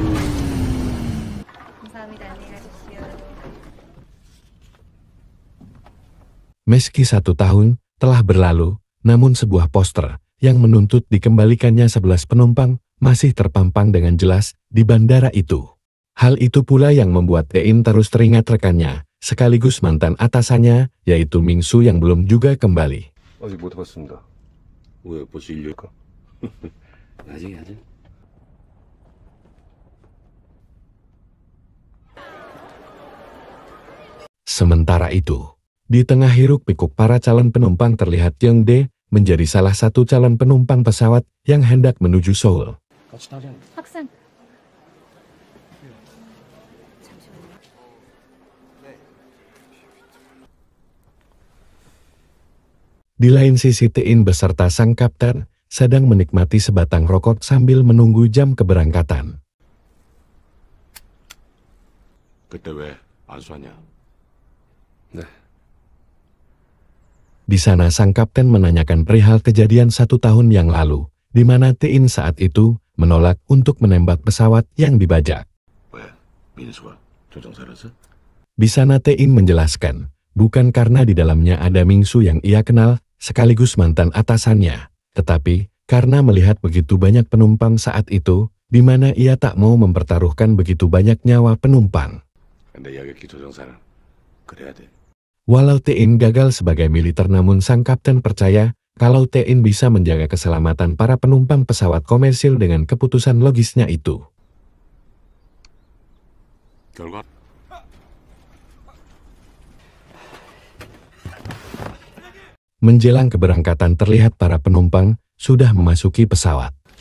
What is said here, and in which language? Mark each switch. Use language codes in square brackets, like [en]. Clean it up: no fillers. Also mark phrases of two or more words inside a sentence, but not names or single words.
[id] Meski 1 tahun telah berlalu, namun sebuah poster yang menuntut dikembalikannya 11 penumpang masih terpampang dengan jelas di bandara itu. Hal itu pula yang membuat Tein terus teringat rekannya, sekaligus mantan atasannya, yaitu Mingsu yang belum juga kembali. [ko] 아직 못 봤습니다. 왜 벌써 1년일까? 나중에 하자. [id] Sementara itu, di tengah hiruk-pikuk para calon penumpang terlihat Young-dae menjadi salah satu calon penumpang pesawat yang hendak menuju Seoul. [ko] 학생. [id] Di lain sisi Tein beserta sang kapten sedang menikmati sebatang rokok sambil menunggu jam keberangkatan. [ko] 그때 왜 안 쏘냐? 네. [id] Di sana sang kapten menanyakan perihal kejadian 1 tahun yang lalu, di mana Tein saat itu menolak untuk menembak pesawat yang dibajak. [ko] 왜 민수가 조종사라서? [id] Di sana Tein menjelaskan, bukan karena di dalamnya ada Mingsu yang ia kenal, sekaligus mantan atasannya, tetapi karena melihat begitu banyak penumpang saat itu, di mana ia tak mau mempertaruhkan begitu banyak nyawa penumpang. [ko] 근데 여객기 조종사는 그래야 돼. [id] Walau Tein gagal sebagai militer, namun sang kapten percaya kalau Tein bisa menjaga keselamatan para penumpang pesawat komersil dengan keputusan logisnya itu. [ko] 결과 [id] Menjelang keberangkatan terlihat para penumpang sudah memasuki pesawat.